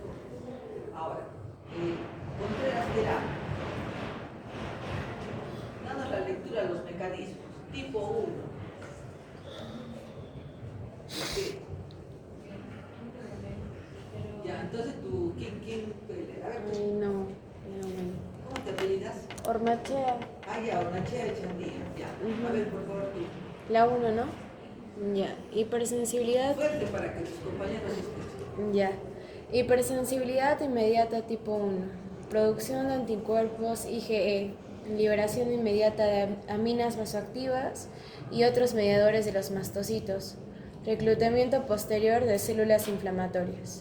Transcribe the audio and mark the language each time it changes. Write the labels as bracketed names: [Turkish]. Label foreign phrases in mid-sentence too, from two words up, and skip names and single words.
[Spanish] Ahora, Contreras Terán, dando la lectura a los mecanismos. Tipo 1. ¿Qué? Ya, entonces tú, ¿quién? A ver, No. ¿cómo te apellidas? Ormachea. Ah, ya, Ormachea Echandía, ya. A ver, por favor, tú. La 1, ¿no? Ya. Hipersensibilidad. Fuerte para que tus compañeros escuchen. Ya. Hipersensibilidad inmediata tipo 1. producción de anticuerpos IgE, liberación inmediata de aminas vasoactivas y otros mediadores de los mastocitos, reclutamiento posterior de células inflamatorias.